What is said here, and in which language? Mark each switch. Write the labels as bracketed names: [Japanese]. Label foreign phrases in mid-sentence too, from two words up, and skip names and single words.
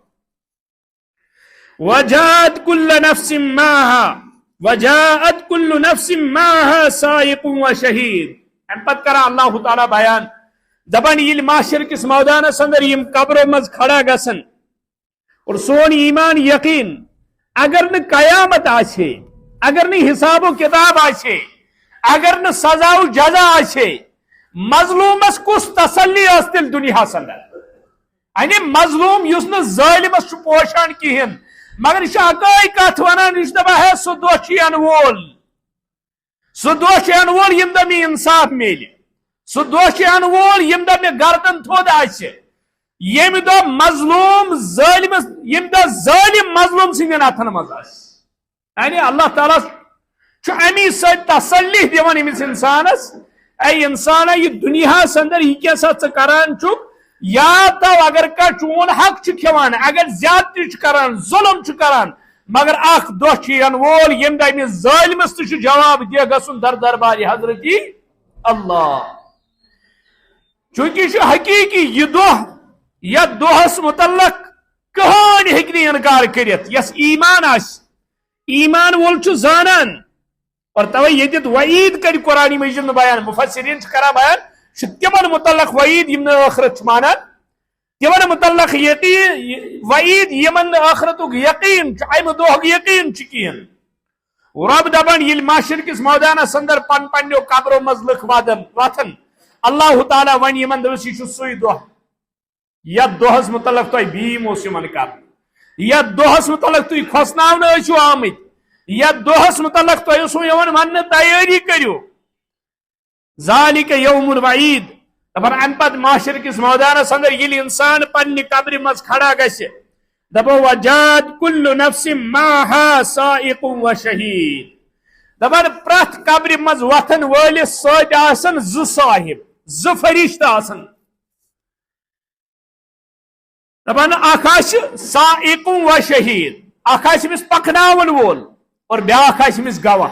[Arabic] وجاءت كل نفس معها، وجاءت كل نفس معها سائق وشهید۔ [Kashmiri] ام پتہ کران اللہ تعالیٰ بیان دپان ییٚلہِ محشر کس میدانس اندر یم قبرو مز کھڑا گژھن، اور سون ایمان یقین اگر نہ قیامت آچھے، اگر نہ حساب و کتاب آچھے، اگر نہ سزا و جزا آچھے، مظلومس کس تسلی اس تیل دنیا اندر، یعنی مظلوم یس نہ ظالمس چھ پوشان کہین، مگر یہ اکائی کت ونان، یہ دپان ہے سہ دہ چھ ین وول، سہ دہ چھ ین وول یم دہ مے انصاف میلہ، سہ دہ چھ ین وول یم دہ مے گردن تھود آسہ، یم دہ مظلوم ظالمس، یم دہ ظالم مظلوم سندین اتھن مز آس، یعنی اللہ تعالیٰ امی ست تسلی دیوان امس انسانس، اے انسان یہ دنیا اندر یہ کیسا ژٕ کران چھُکھ، یاد تھاو اگر کانٛہہ چون حق چھ کھیوان، اگر زیادتی چھ کران، ظلم چھ کران، مگر اخ دۄہ چھ ین وول یم دہ امس ظالمس تہ جواب دے گژھُن در دربار حضرتی اللہ۔ چونکہ یہ حقیقی یہ دہ، یتھ دۄہس متعلق کہانی ہیٚکہِ نہٕ انکار کٔرِتھ، یس ایمان آسہِ، ایمان وول چھ زانان، اور توے یتھ وعید کر قرآن مجید میں بیان، مفسرین کران بیان تمن متعلق وعید یم آخرت مانان، تمن متعلق یقین وعید یمن آخرت یقین امہ دہ یقین کہین۔ رب دپان ییٚلہِ محشر کس میدانس اندر پن پنو قبرو مز لُکھ وتھن، اللہ تعالیٰ ون یمن دپس یہ سُے دہ یتھ دۄہس متعلق تۄہہِ بیم اوس یمن کرنہٕ، یتھ دۄہس متعلق تُہۍ کھوسناونہٕ ٲسِو آمٕتۍ، یتھ دۄہس متعلق تۄہہِ اوسوٕ یِوان وننہٕ تیٲری کٔرِو، [Arabic] ذالک یوم الوعید۔ [Kashmiri] دپان امہ پتہٕ محشر کس میدانس اندر ییٚلہِ انسان پننہِ قبرِ منٛز کھڑا گژھِ، دپو [Arabic] وجاءت كل نفس معها سائق وشہید، [Kashmiri] دپان پرٛٮ۪تھ قبرِ منٛز وتھن وٲلِس سۭتۍ آسن زٕ صاحب، زٕ فرشتہٕ آسن، دپان اکھ آسہِ سائق وشہید، اکھ آسہِ أمِس پکناون وول اور بیاکھ آسہِ أمِس گواہ۔